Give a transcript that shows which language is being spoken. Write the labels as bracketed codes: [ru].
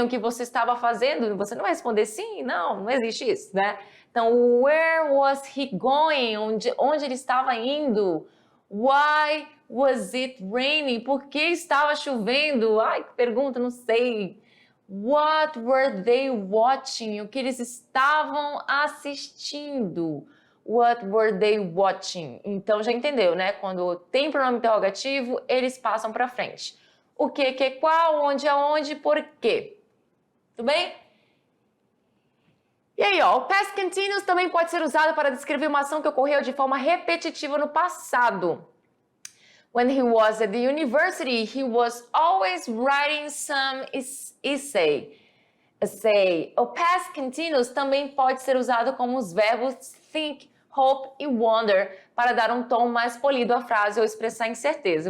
[pt] O que você estava fazendo? Você não vai responder sim, não existe isso, né? [en] Então, where was he going? [pt] Onde ele estava indo? [en] Why was it raining? [pt] Por que estava chovendo? Ai, que pergunta, não sei. [en] What were they watching? [pt] O que eles estavam assistindo? [en] What were they watching? [pt] Então já entendeu, né? Quando tem pronome interrogativo, eles passam para frente. O que, qual, onde, aonde, por quê? Tudo bem? E aí, ó, o past continuous também pode ser usado para descrever uma ação que ocorreu de forma repetitiva no passado. [en] When he was at the university, he was always writing some essay. [pt] O past continuous também pode ser usado como os verbos think, hope e wonder para dar um tom mais polido à frase ou expressar incerteza.